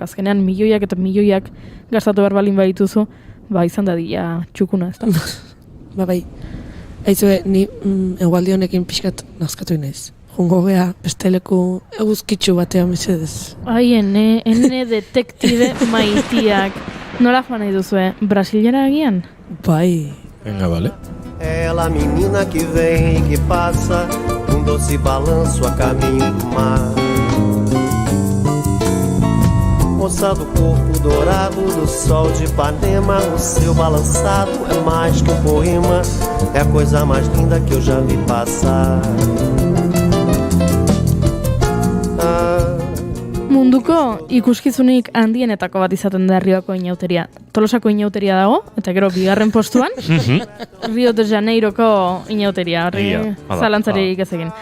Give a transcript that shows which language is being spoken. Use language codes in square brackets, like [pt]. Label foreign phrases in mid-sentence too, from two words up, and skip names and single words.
[eu] Azkenean milioiak eta milioiak gastatu behar balin badituzu, izan da dira txukuna, ez da? Bai. Aizue, ni egualdi honekin pixkat nazkatu inaiz. Jungo gea, besteleku eguzkitzu batean mesedez. Ai, ene detektibe maitiak. Nola joan nahi duzue? Brasilera agian? Bai. [es] Venga, vale. [pt] Ela menina que vem e que passa, doce balanço a caminho do mar. Moça do corpo dourado do sol de Ipanema, o seu balançado é mais que poema, é a coisa mais linda que eu já vi passar. [eu] Munduko ikuskizunik handienetako bat izaten da Rioko inauteria. Tolosako inauteria dago, eta gero bigarren postuan, Rio de Janeiroko inauteria, zalantzarik ez egin.